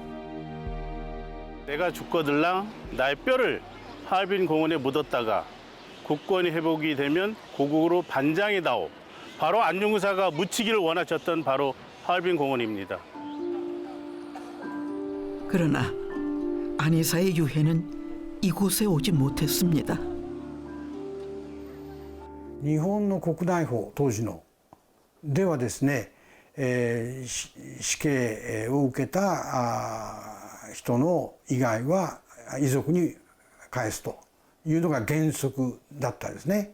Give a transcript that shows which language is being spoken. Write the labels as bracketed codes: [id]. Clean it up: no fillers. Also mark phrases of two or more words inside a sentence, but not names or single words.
[ko] 내가 죽거들랑 나의 뼈를 하얼빈 공원에 묻었다가 국권이 회복이 되면 고국으로 반장이다오. 바로 안중근사가 묻히기를 원하셨던 바로 하얼빈 공원입니다. 그러나 안희사의 유해는 이곳에 오지 못했습니다. [ja] 日本の国内法当時のではですね、死刑を受けた人の以外は遺族に返すというのが原則だったんですね。